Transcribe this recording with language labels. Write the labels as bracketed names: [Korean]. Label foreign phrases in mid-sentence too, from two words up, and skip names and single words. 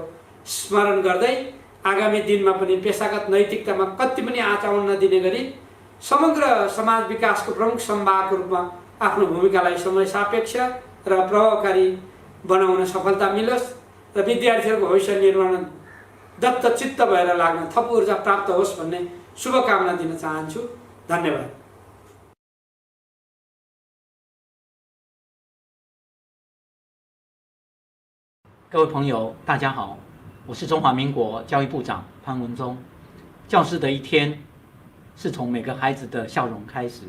[Nepali] स्मरण गर्दै आगामी दिनमा पनि पेशागत नैतिकतामा कति पनि आचरण नदिने गरी समग्र समाज विकासको प्रमुख सम्भागको रूपमा आफ्नो भूमिकालाई समय सापेक्ष र प्रभावकारी बनाउन सफलता मिलोस् र विद्यार्थीहरूको भविष्य निर्माण दत्तचित्त भएर लाग्न थप ऊर्जा प्राप्त होस् भन्ने शुभकामना दिन चाहन्छु। धन्यवाद। [Chinese] 各位朋友，大家好，我是中华民国教育部长潘文忠。教师的一天是从每个孩子的笑容开始。